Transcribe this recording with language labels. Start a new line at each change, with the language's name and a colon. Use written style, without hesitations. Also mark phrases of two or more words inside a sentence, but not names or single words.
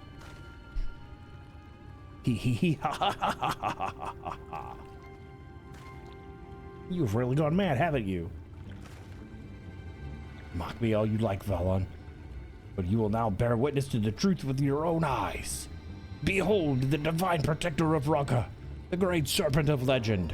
English: Hee hee hee ha ha ha ha ha ha ha. You've really gone mad, haven't you? Mock me all you like, Valon, but you will now bear witness to the truth with your own eyes. Behold the divine protector of Rak'tika, the great serpent of legend.